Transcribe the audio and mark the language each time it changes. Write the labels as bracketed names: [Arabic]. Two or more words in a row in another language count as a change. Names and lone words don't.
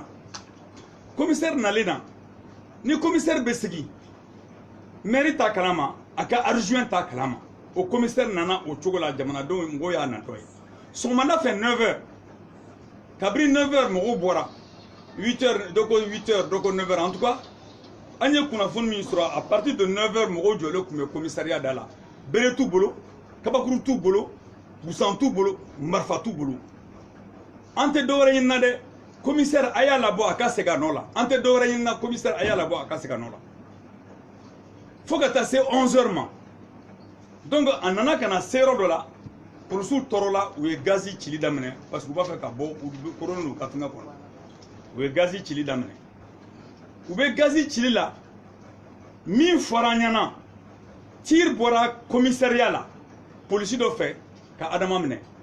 [Bambara] commissaire nalen na ni commissaire bɛ sigi mairie t'a kalama a ka adjoint t'a kalama o commissaire nana o cogo la jamanadenw mɔgɔw y'a natɔ ye sɔgɔmada fɛ 9 heures kabiri 9 heures mɔgɔw bɔra 8 heures dɔ ko 8 heures dɔ ko 9 heures [French] en tout cas [Bambara] an ye kunnafoni min sɔrɔ [French] à partir de 9 heures [Bambara] mɔgɔw jɔlen tun bɛ commissariat da la bere t'u bolo kabakuru t'u bolo busan t'u bolo marifa t'u bolo an tɛ dɔwɛrɛ ɲini na dɛ commissaire a y'a labɔ a ka segin a nɔ la an tɛ dɔwɛrɛ ɲini na commissaire a y'a labɔ a ka segin a nɔ la fo ka taa se 11 heures ma donc a nana ka na se yɔrɔ dɔ la polisiw tɔɔrɔla u ye gazi cili daminɛ parce que u b'a fɛ ka bɔ u koronnen don ka fɛngɛ kɔnɔ u ye gazi cili daminɛ u bɛ gazi cili la min fɔra an ɲɛna tir bɔra commissariat la polisi dɔ fɛ ka adama minɛ